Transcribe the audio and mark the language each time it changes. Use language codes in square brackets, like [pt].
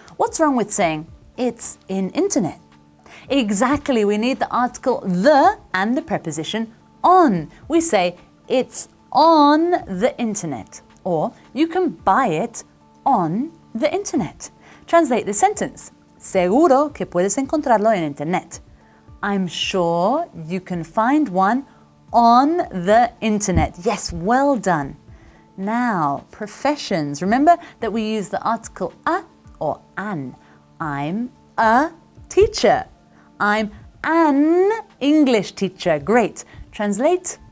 [en] What's wrong with saying, it's in internet? Exactly, we need the article the and the preposition on. We say, it's on the internet, or you can buy it on the internet. Translate the sentence. [es] Seguro que puedes encontrarlo en internet. [en] I'm sure you can find one on the internet. Yes, well done. Now, professions. Remember that we use the article a or an. I'm a teacher. I'm an English teacher. Great. Translate.